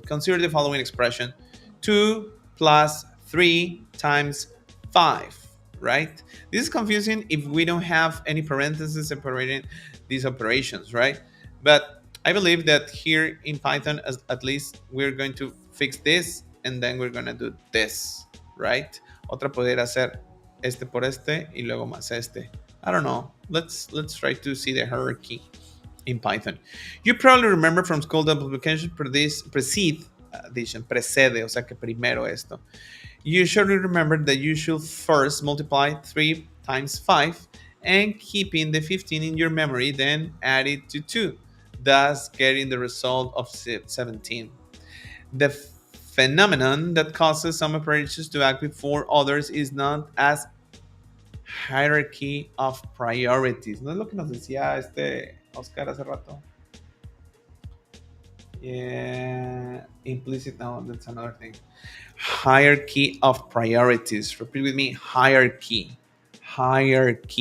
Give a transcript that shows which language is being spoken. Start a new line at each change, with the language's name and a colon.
English: Consider the following expression: 2 plus 3 times 5, right? This is confusing if we don't have any parentheses separating these operations, right? But I believe that here in Python, at least, we're going to fix this, and then we're going to do this, right?
Spanish: Otra pudiera ser este por este y luego más este.
English: I don't know. Let's try to see the hierarchy in Python. You probably remember from school that multiplication precede,
Spanish: o sea que primero esto.
English: You should remember that you should first multiply 3 times 5 and keeping the 15 in your memory, then add it to 2, thus getting the result of 17. The phenomenon that causes some operations to act before others is known as hierarchy of priorities.
Spanish: ¿No es lo que nos decía Oscar hace rato?
English: Yeah, implicit, no, that's another thing. Hierarchy of priorities. Repeat with me: hierarchy. Higher.